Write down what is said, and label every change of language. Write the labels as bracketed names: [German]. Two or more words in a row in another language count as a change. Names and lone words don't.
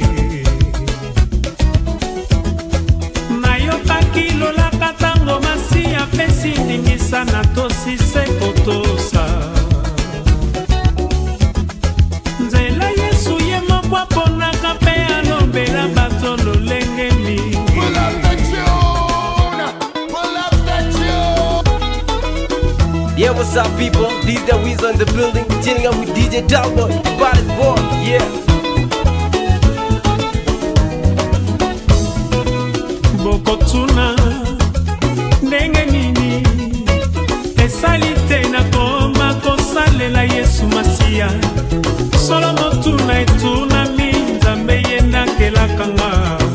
[Lingala] Nayokaki lolaka tango masi apesi ndingisa na tosi se kotosa. Nzela Yesu ye moko aponaka mpe alobela bato lolenge mingi. [English] Yeah, what's up, people? These the Weasel in the building, chilling up with DJ Talboy, Baddest Boy, yeah. [Lingala] Bokotuna ndenge nini esali te nakoma kosalela Yesu Masiya. Solo motuna etunami Nzambe ye nakelaka nga.